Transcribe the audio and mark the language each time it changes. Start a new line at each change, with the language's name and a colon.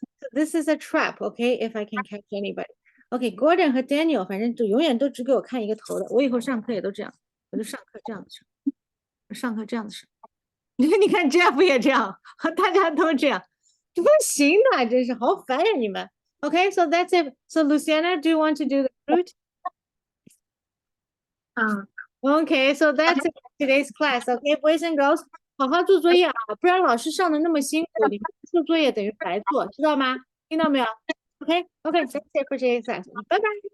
English: So this is a trap, okay? If I can catch anybody. Okay, Gordon 和 Daniel
Chinese: 反正就永远都只给我看一个头的。我以后上课也都这样，我就上课这样子上，上课这样子上。你看 Jeff 也这样，大家都这样，不行的，真是好烦呀你们。
English: Okay, so that's it. So Luciana, do you want to do the root? 嗯， Okay, so that's it for today's class. Okay, boys and girls,
Chinese: 好好做作业啊，不然老师上的那么辛苦，你们不做作业等于白做，知道吗？听到没有？
English: Okay, okay, that's it for today's class.
Chinese: 拜拜。